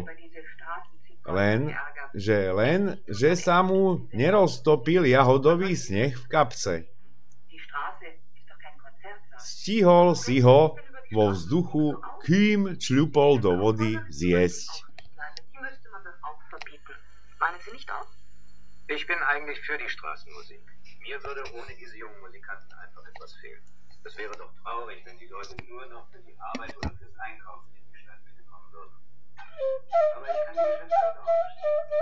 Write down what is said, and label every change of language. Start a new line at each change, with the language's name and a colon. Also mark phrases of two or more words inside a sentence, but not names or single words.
Slovak: Len, že sa mu neroztopil jahodový sneh v kapse. Stihol si ho vo vzduchu, kým čľupol do vody, zjesť.
German: Ich bin eigentlich für die Straßenmusik. Mir würde ohne diese jungen Musikanten einfach etwas fehlen. Es wäre doch traurig, wenn die Leute nur noch für die Arbeit oder fürs Einkaufen in die Stadtmitte kommen würden. Aber ich kann die Geschäftsleute auch verstehen.